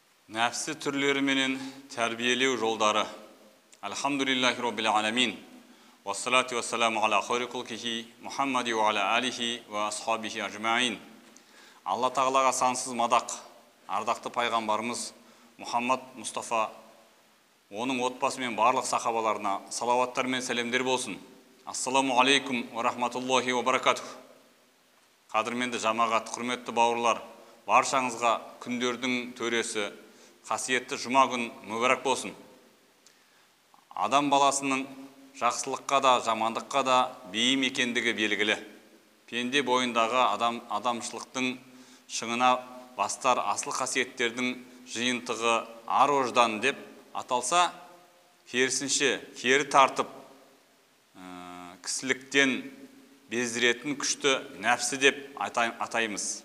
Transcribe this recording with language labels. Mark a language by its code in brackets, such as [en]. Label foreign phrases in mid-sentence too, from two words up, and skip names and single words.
[kk] Nәпсі түрлері менен тәрбиелеу жолдары. [ar] الحمد لله رب العالمين. والصلاة والسلام على خير خلقه محمد وعلى آله وأصحابه أجمعين. [kk] Алла тағалаға сансыз мадақ, ардақты пайғамбарымыз Мұхаммад Мұстафа, оның отбасы мен барлық сахабаларына салауаттар мен сәлемдер болсын. [ar] السلام عليكم ورحمة الله وبركاته. [kk] Қадірменді жамағат, құрметті бауырлар, баршаңызға күндердің төресі, қасиетті жұма күн мүбәрәк болсын. Адам баласының жақсылыққа да, жамандыққа да бейім екендігі белгілі. Пенде бойындағы адамшылықтың шыңына бастар асыл қасиеттердің жиынтығы ар ождан деп аталса, керісінше кері тартып, кісіліктен бездіретін күшті нәпсі деп атаймыз.